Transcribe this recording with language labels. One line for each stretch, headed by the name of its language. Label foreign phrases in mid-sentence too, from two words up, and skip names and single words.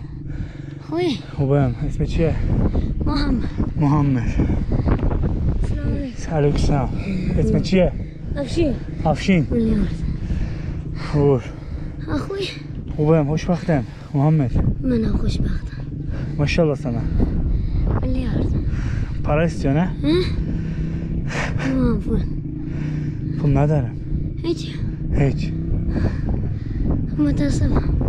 Persian: خوبی؟ خوبم. اسم چیه؟ محمد. محمد. سلام علیکم. سلام. اسم چیه؟ افشین. افشین. میلیارد. خوب. خوبی؟ خوبم. خوشبختم. محمد. منم خوشبختم.
Turkish: Maşallah sana.
Persian: میلیارد.
Turkish: Para istiyor ha?
Persian: تمام پول. Pul ندارم. هیچ.
Turkish: Hiç.
Persian: متاسفم.